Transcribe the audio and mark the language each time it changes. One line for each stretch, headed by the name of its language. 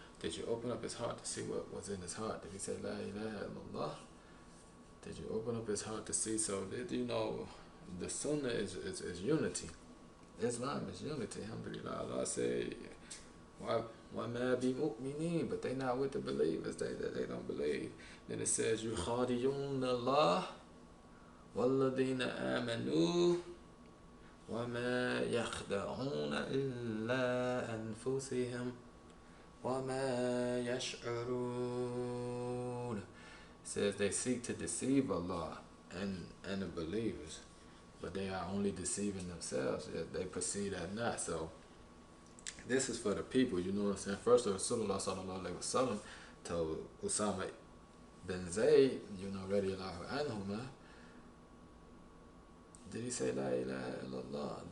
English: Did you open up his heart to see what was in his heart? Did he say La ilaha illallah? Did you open up his heart to see? So the Sunnah is unity. Islam is unity. Alhamdulillah. Allah said,
Arabic: وَمَا بِمُؤْمِنِينَ,
English: but they not with the believers. They don't believe. Then it says,
Arabic: يُخَادِعُونَ اللَّهَ وَالَّذِينَ آمَنُوا وَمَا يَخْدَعُونَ إِلَّا أَنفُسِهِمْ وَمَا يَشْعُرُونَ.
English: It says they seek to deceive Allah and the believers, but they are only deceiving themselves. They perceive that not. So this is for the people, what I'm saying? First, Rasulullah sallallahu alaihi wasallam told Usama bin Zayd, radiallahu anhu, man, did he say La ilaha illallah?